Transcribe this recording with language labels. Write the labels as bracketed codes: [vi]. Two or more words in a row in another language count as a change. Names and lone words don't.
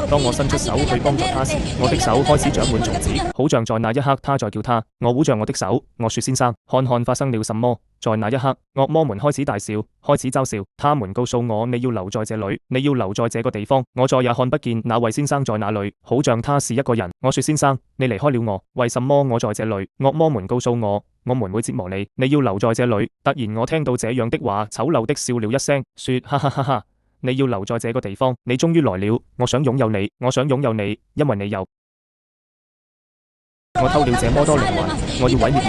[zh] 當我伸出手去幫助他時，我的手開始長滿蟲子，好像在那一刻他在叫他。我捂着我的手，我說：先生，看看發生了什麼。在那一刻，惡魔們開始大笑，開始嘲笑。他們告訴我：你要留在這裏，你要留在這個地方。我再也看不見那位先生在哪裏，好像他是一個人。我說：先生，你離開了我，為什麼我在這裏？惡魔們告訴我：我們會折磨你，你要留在這裏。突然我聽到這樣的話，醜陋的笑了一聲，說：哈哈哈哈，你要留在這個地方，你終於來了。我想擁有你，我想擁有你，因為你有。我偷了這麼多靈魂，我要毀滅你。